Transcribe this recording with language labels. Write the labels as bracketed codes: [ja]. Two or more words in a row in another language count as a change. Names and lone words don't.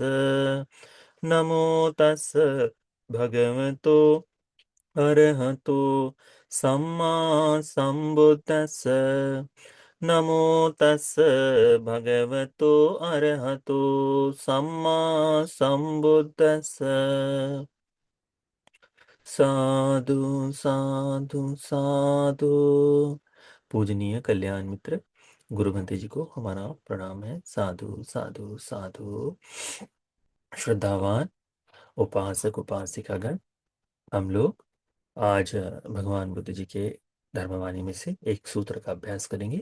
[pi] नमो तस् भगवतो अरहतो सम्मा संबुद्दस्स। नमो तस् भगवतो अरहतो सम्मा संबुद्दस्स। साधु साधु साधु। [hi] पूजनीय कल्याण मित्र गुरु भंते जी को हमारा प्रणाम है। [pi] साधु साधु साधु। [hi] श्रद्धावान उपासक उपासिकागण, हम लोग आज भगवान बुद्ध जी के धर्मवाणी में से एक सूत्र का अभ्यास करेंगे।